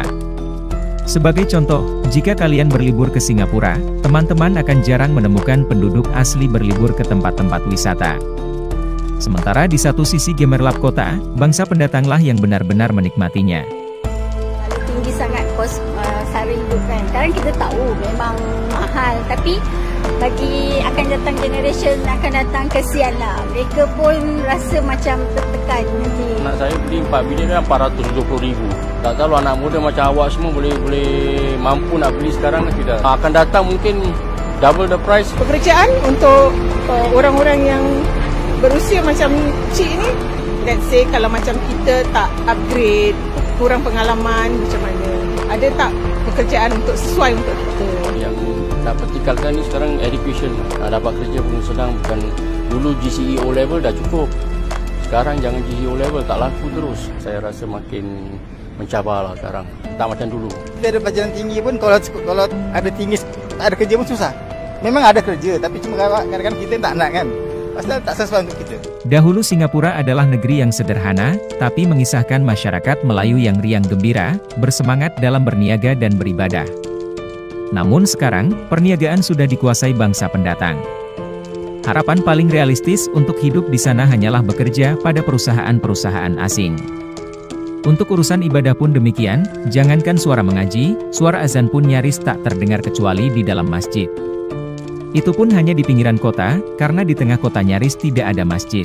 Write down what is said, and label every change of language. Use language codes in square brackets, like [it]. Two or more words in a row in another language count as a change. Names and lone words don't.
[id] Sebagai contoh, jika kalian berlibur ke Singapura, teman-teman akan jarang menemukan penduduk asli berlibur ke tempat-tempat wisata. Sementara di satu sisi gemerlap kota, bangsa pendatanglah yang benar-benar menikmatinya. [ms] Tinggi sangat kos sara hidup kan. Sekarang kita tahu memang mahal, tapi bagi akan datang generation akan datang kesianlah. Mereka pun rasa macam tertekan nanti. Anak saya beli 4 biji kan 470,000. Tak tahu anak muda macam awak semua boleh mampu nak beli sekarang ke tidak. Akan datang mungkin [en] double the price. [ms] Pekerjaan untuk orang-orang yang berusia macam cik ni, [en] let's say [ms] kalau macam kita tak upgrade, kurang pengalaman macam mana, ada tak pekerjaan untuk sesuai untuk kita? Yang tak pertikalkan ni sekarang education. Nak dapat kerja pun senang, bukan dulu GCE O level dah cukup. Sekarang jangan GCE O level, tak laku terus. Saya rasa makin mencabarlah sekarang. Tak macam dulu. Kita ada pelajaran tinggi pun kalau ada tinggi tak ada kerja pun susah. Memang ada kerja, tapi cuma kadang-kadang kita tak nak kan. Pasal tak sesuai untuk kita. [id] Dahulu Singapura adalah negeri yang sederhana, tapi mengisahkan masyarakat Melayu yang riang gembira, bersemangat dalam berniaga dan beribadah. Namun sekarang, perniagaan sudah dikuasai bangsa pendatang. Harapan paling realistis untuk hidup di sana hanyalah bekerja pada perusahaan-perusahaan asing. Untuk urusan ibadah pun demikian, jangankan suara mengaji, suara azan pun nyaris tak terdengar kecuali di dalam masjid. Itu pun hanya di pinggiran kota, karena di tengah kota nyaris tidak ada masjid.